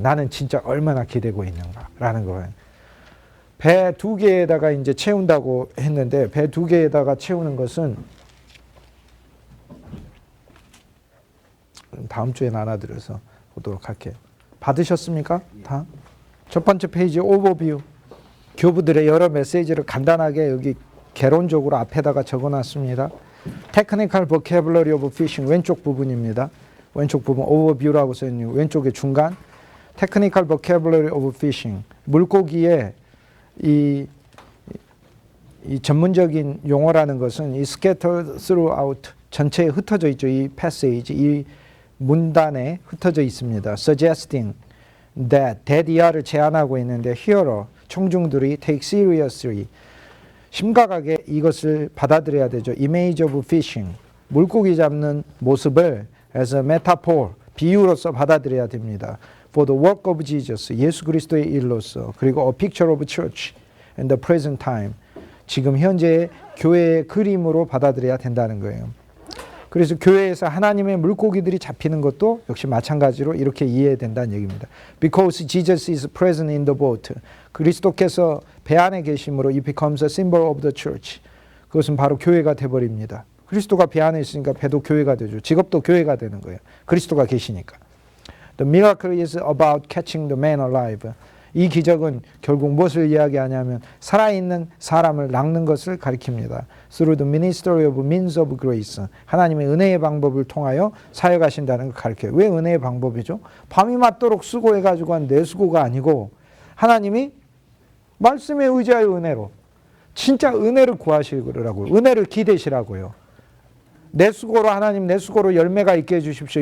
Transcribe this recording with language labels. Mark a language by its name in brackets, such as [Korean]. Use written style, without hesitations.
[Korean] 나는 진짜 얼마나 기대고 있는가라는 거예요. 배 2개에다가 이제 채운다고 했는데, 배 2개에다가 채우는 것은 다음 주에 나눠드려서 보도록 할게요. 받으셨습니까? 다? 첫 번째 페이지 오버뷰. 교부들의 여러 메시지를 간단하게 여기 개론적으로 앞에다가 적어놨습니다. [English] Technical Vocabulary of Fishing, [Korean] 왼쪽 부분입니다. 왼쪽 부분 오버뷰라고 써있는 왼쪽의 중간. [English] Technical Vocabulary of Fishing, [Korean] 물고기의 이 전문적인 용어라는 것은 이 [English] scattered throughout, [Korean] 전체에 흩어져 있죠. 이 패세이지, 이 문단에 흩어져 있습니다. [English] Suggesting that [Korean] 이하를 제안하고 있는데 hearer, 청중들이 [English] take seriously, [Korean] 심각하게 이것을 받아들여야 되죠. [English] Image of fishing, [Korean] 물고기 잡는 모습을 [English] as a metaphor, [Korean] 비유로서 받아들여야 됩니다. [English] For the work of Jesus, [Korean] 예수 그리스도의 일로서, 그리고 [English] a picture of church and the present time, [Korean] 지금 현재의 교회의 그림으로 받아들여야 된다는 거예요. 그래서 교회에서 하나님의 물고기들이 잡히는 것도 역시 마찬가지로 이렇게 이해해야 된다는 얘기입니다. [English] Because Jesus is present in the boat, [Korean] 그리스도께서 배 안에 계심으로 [English] it becomes a symbol of the church, [Korean] 그것은 바로 교회가 돼버립니다. 그리스도가 배 안에 있으니까 배도 교회가 되죠. 직업도 교회가 되는 거예요. 그리스도가 계시니까. [English] The miracle is about catching the man alive. [Korean] 이 기적은 결국 무엇을 이야기하냐면 살아있는 사람을 낚는 것을 가리킵니다. [English] Through the ministry of means of grace. [Korean] 하나님의 은혜의 방법을 통하여 사역하신다는 걸 가리켜요. 왜 은혜의 방법이죠? 밤이 맞도록 수고해가지고 한 내 수고가 아니고 하나님이 말씀에 의지하여 은혜로, 진짜 은혜를 구하시라고요. 은혜를 기대시라고요. 내 수고로 하나님, 내 수고로 열매가 있게 해주십시오.